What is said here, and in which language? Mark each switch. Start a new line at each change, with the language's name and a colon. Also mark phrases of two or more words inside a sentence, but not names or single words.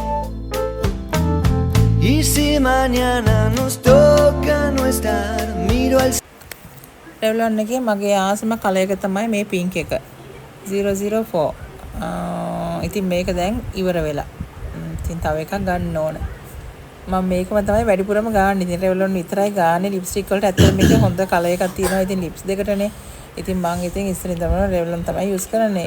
Spanish: Y si mañana nos toca no estar, miro al
Sinhala: Revlon එකේ මගේ ආසම කලර් එක තමයි මේ පින්ක් එක 004. ඉතින් මේක දැන් ඉවර වෙලා. ඉතින් තව එකක් ගන්න ඕන. මම මේකම තමයි වැඩිපුරම ගන්න. ඉතින් Revlon විතරයි ගාන්නේ ලිප්ස්ටික් වලට. ඇත්තටම මේකේ හොඳ කලර් එකක් තියෙනවා. ඉතින් ලිප්ස් දෙකටනේ. ඉතින් මම ඉතින් ඉස්සරින් තමයි Revlon තමයි යූස් කරන්නේ.